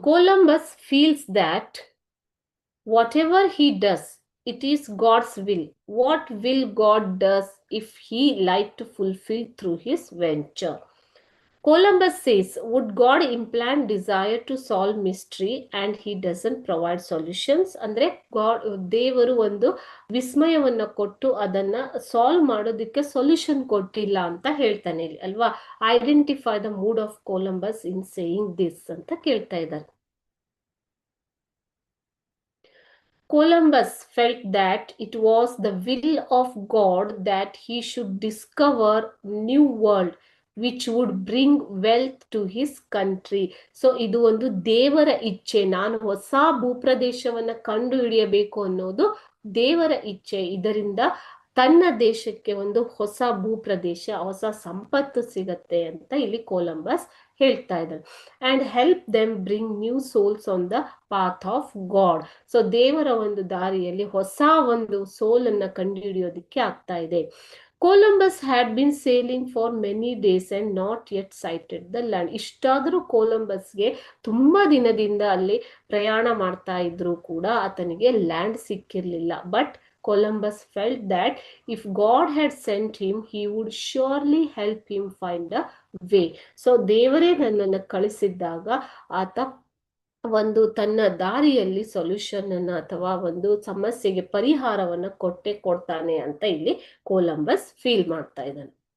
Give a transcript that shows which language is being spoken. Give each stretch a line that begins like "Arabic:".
English: Columbus feels that whatever he does, it is God's will. What will God does if he like to fulfill through his venture? Columbus says, would God implant desire to solve mystery and he doesn't provide solutions?
Kannada: ಅಂದ್ರೆ ದೇವರು ಒಂದು ವಿಸ್ಮಯವನ್ನ ಕೊಟ್ಟು ಅದನ್ನ solve ಮಾಡೋದಕ್ಕೆ solution ಕೊಟ್ಟಿಲ್ಲ ಅಂತ ಹೇಳ್ತಾನೆ ಇಲ್ಲಿ ಅಲ್ವಾ.
English: identify the mood of Columbus in saying this
Kannada: ಅಂತ ಕೇಳ್ತಾ ಇದ್ದಾರೆ.
English: Columbus felt that it was the will of God that he should discover new world which would bring wealth to his country.
Kannada: So ಇದು ಒಂದು ದೇವರ ಇಚ್ಛೆ, ನಾನು ಹೊಸ ಭೂಪ್ರದೇಶವನ್ನ ಕಂಡು ಹಿಡಿಯಬೇಕು ಅನ್ನೋದು ದೇವರ ಇಚ್ಛೆ. ಇದರಿಂದ ತನ್ನ ದೇಶಕ್ಕೆ ಒಂದು ಹೊಸ ಭೂಪ್ರದೇಶ, ಹೊಸ ಸಂಪತ್ತು ಸಿಗತ್ತೆ ಅಂತ ಇಲ್ಲಿ ಕೊಲಂಬಸ್ ಹೇಳ್ತಾ ಇದ್ದಾರೆ.
English: And help them bring new souls on the path of God.
Kannada: So ದೇವರ ಒಂದು ದಾರಿಯಲ್ಲಿ ಹೊಸ ಒಂದು ಸೋಲ್ ಅನ್ನ ಕಂಡುಹಿಡಿಯೋದಿಕ್ಕೆ ಆಗ್ತಾ ಇದೆ.
English: Columbus had been sailing for many days and not yet sighted the land.
Kannada: ಇಷ್ಟಾದರೂ ಕೊಲಂಬಸ್ಗೆ ತುಂಬಾ ದಿನದಿಂದ ಅಲ್ಲಿ ಪ್ರಯಾಣ ಮಾಡ್ತಾ ಇದ್ರು ಕೂಡ ಆತನಿಗೆ land ಸಿಕ್ಕಿರ್ಲಿಲ್ಲ.
English: But Columbus felt that if God had sent him, he would surely help him find a way.
Kannada: So ದೇವರೇ ನನ್ನನ್ನು ಕಳಿಸಿದ್ದಾಗ ಆತ ಒಂದು ತನ್ನ ದಾರಿಯಲ್ಲಿ ಸೊಲ್ಯೂಷನ್ ಅನ್ನ ಅಥವಾ ಒಂದು ಸಮಸ್ಯೆಗೆ ಪರಿಹಾರವನ್ನ ಕೊಟ್ಟೆ ಕೊಡ್ತಾನೆ ಅಂತ ಇಲ್ಲಿ ಕೊಲಂಬಸ್ ಫೀಲ್ ಮಾಡ್ತಾ ಇದ್ದಾನೆ.